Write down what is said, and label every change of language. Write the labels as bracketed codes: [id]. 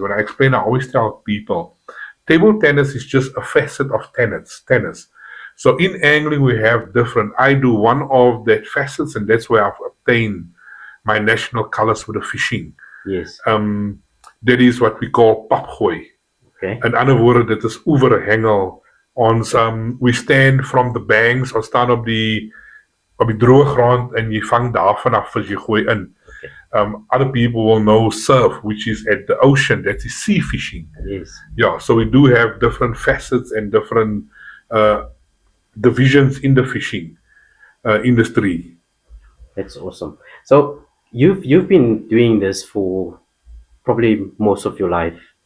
[en] When I explain, I always tell people, table tennis is just a facet of tennis. So in angling, we have different. I do one of that facets, and that's where I've obtained my national colors for the fishing. Yes. That is what we call papgooi. Okay. In other words, that is overhengel. We stand from the banks or [af] staan op die droë grond en jy vang daarvan af as jy gooi in. [en] Other people will know surf, which is at the ocean. That is sea fishing. Yes. Yeah, so we do have different facets and different divisions in the fishing industry. That's awesome. So you've been doing this for probably most of your life.